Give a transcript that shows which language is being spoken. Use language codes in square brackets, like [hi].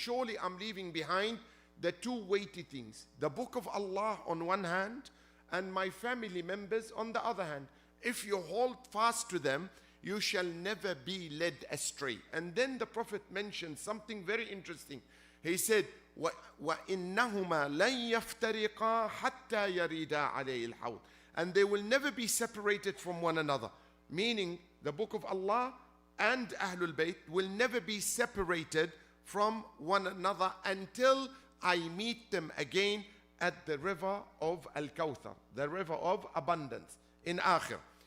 [en] Surely I'm leaving behind the two weighty things, the book of Allah on one hand and my family members on the other hand. If you hold fast to them, you shall never be led astray. And then the Prophet mentioned something very interesting. He said, [ar] وَإِنَّهُمَا لَن يَفْتَرِقَا حَتَّى يَرِيدَا عَلَيْهِ الْحَوْضِ. [en] And they will never be separated from one another. Meaning, the book of Allah and Ahlul Bayt will never be separated from one another until I meet them again at the river of Al-Kawthar, the river of abundance in Akhir.